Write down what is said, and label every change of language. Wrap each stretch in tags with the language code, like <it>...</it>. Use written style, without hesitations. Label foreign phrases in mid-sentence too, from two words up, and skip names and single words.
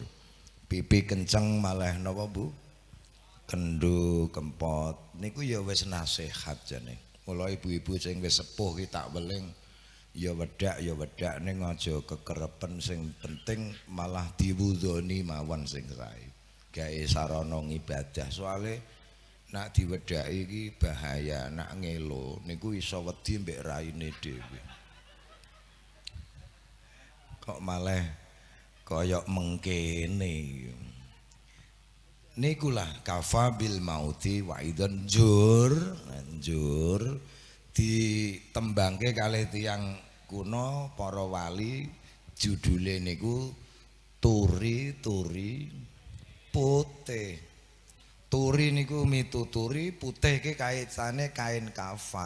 <jv>pipi kenceng malah napa Bu kendhu kempot niku ya wis nasihat jane mula ibu-ibu sing wis sepuh ki tak weling ya wedak ning aja kekerepen sing penting malah diwudoni mawon sing sae gawe sarana ibadah soalé nak diwedhaki iki bahaya nak ngelo niku iso wedi mbek raine dhewe kok malah kaya mengkene niku lah</jv> <ar>kafa bil mauti wa idzan</ar> <jv>njur ditembangke kalih tiyang kuno para wali judule niku turi putih. Turi niku mituturi putih ke kaitane kain kafan.</jv>